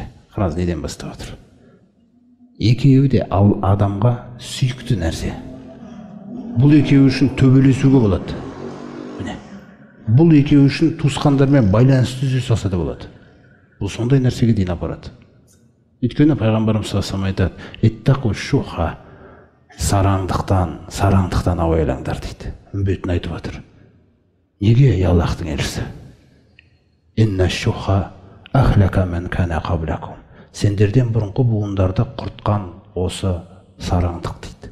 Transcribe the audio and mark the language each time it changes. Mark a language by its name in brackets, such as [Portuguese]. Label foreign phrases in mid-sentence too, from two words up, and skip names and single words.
[Kazakh] Қараңыз, неден бастап отыр? Екеуі де адамға сүйікті нәрсе. Бұл екеуі үшін төбелесуге болады. Бұл екеуі үшін туысқандармен байланысты үзе салса да болады. Бұл сондай нәрсеге дейін апарады. Өйткені пайғамбарымыз [Arabic] صلى الله عليه وسلم [Kazakh] айтады: [Arabic] "اتقوا الشح", [Kazakh] сараңдықтан абайлаңдар дейді. Үмбетін айтып отыр. Неге Аллахтың елшісі? [Arabic] "إن الشح أهلك من كان قبلكم". [Kazakh] Сендерден бұрынғы буындарды құртқан осы сараңдық дейді.